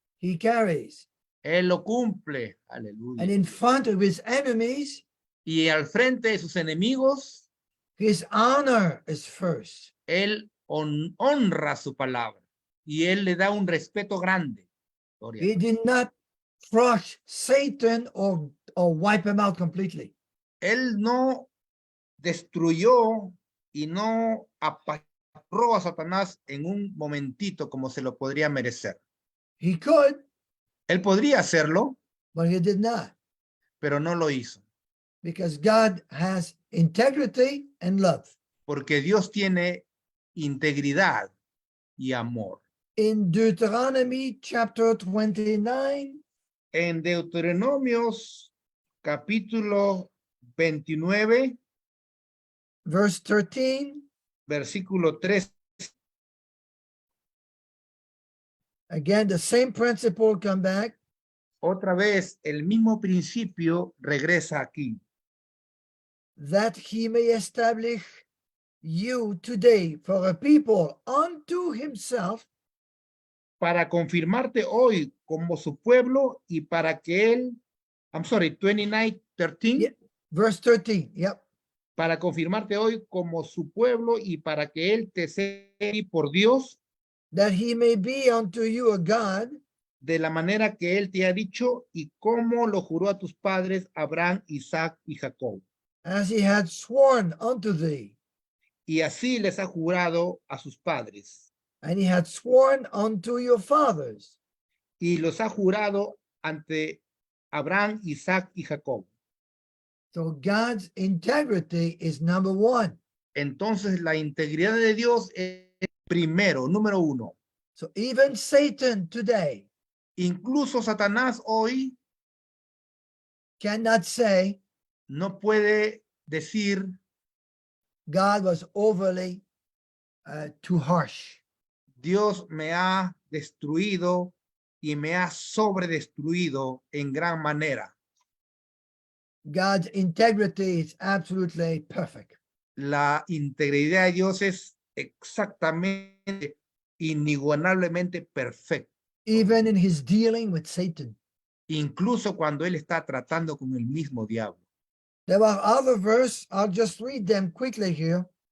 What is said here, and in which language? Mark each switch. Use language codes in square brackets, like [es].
[en] he carries. [es] Él lo cumple. [en] And [es] Aleluya. [en] in front of his enemies, [es] Y al frente de sus enemigos, [en] his honor is first. [es] Él honra su palabra. Y Él le da un respeto grande. Gloria a [en] He [es] Dios. [en] did not crush Satan or wipe him out completely. [es] Él no destruyó y no apachurró a Satanás en un momentito como se lo podría merecer. [en] He could, [es] Él podría hacerlo, [en] but he did not, [es] pero no lo hizo. [en] because God has integrity and love. [es] Porque Dios tiene integridad y amor. [en] In Deuteronomy chapter 29, [es] En Deuteronomios capítulo 29, [en] verse 13, [es] versículo 3, [en] again, the same principle come back. [es] otra vez el mismo principio regresa aquí. [en] That he may establish you today for a people unto himself, [es] Para confirmarte hoy como su pueblo y para que Él, 29, 13, [en] Yeah. verse 13. Yep. [es] para confirmarte hoy como su pueblo y para que Él te sea por Dios, [en] That he may be unto you a God, [es] de la manera que Él te ha dicho y como lo juró a tus padres Abraham, Isaac y Jacob. [en] as he had sworn unto thee, [es] Y así les ha jurado a sus padres. [en] and he had sworn unto your fathers. [es] Y los ha jurado ante Abraham, Isaac y Jacob. [en] So God's integrity is number one. [es] Entonces la integridad de Dios es primero, número uno. [en] So even Satan today [es] Incluso Satanás hoy [en] cannot say, [es] no puede decir [en] God was overly too harsh. [es] Dios me ha destruido y me ha sobredestruido en gran manera. [en] God's integrity is absolutely perfect. [es] La integridad de Dios es exactamente, inigualablemente perfecta, [en] Even in his dealing with Satan. [es] incluso cuando Él está tratando con el mismo diablo. [en] There are other verses. I'll just read them quickly here.